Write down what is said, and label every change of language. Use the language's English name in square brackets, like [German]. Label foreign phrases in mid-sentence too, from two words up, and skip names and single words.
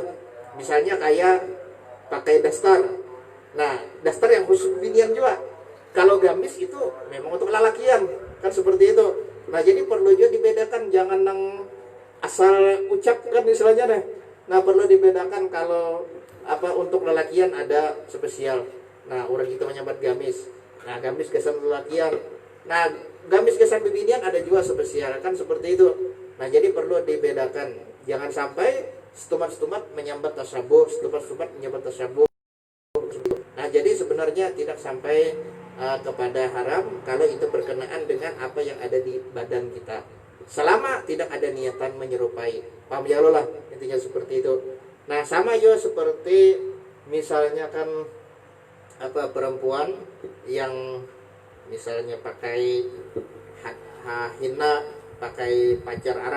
[Indonesian] Misalnya kayak pakai dastar. Nah, dastar yang khusus binian juga. Kalau gamis itu memang untuk lelakian, kan seperti itu. Nah, jadi perlu juga dibedakan, jangan nang asal ucapkan istilahnya deh. Nah, perlu dibedakan kalau untuk lelakian ada spesial. Nah, orang kita menyambat gamis. Nah, gamis kesan lelakian. Nah, gamis kesan binian ada juga spesial, kan seperti itu. Nah, jadi perlu dibedakan. Jangan sampai setumat-setumat menyambat tasabuh, setumat-setumat menyambat tasabuh. Nah jadi sebenarnya tidak sampai kepada haram kalau itu berkenaan dengan apa yang ada di badan kita, selama tidak ada niatan menyerupai, paham ya Allah, intinya seperti itu. Nah sama juga seperti misalnya kan perempuan yang misalnya pakai hina, pakai pacar Arab.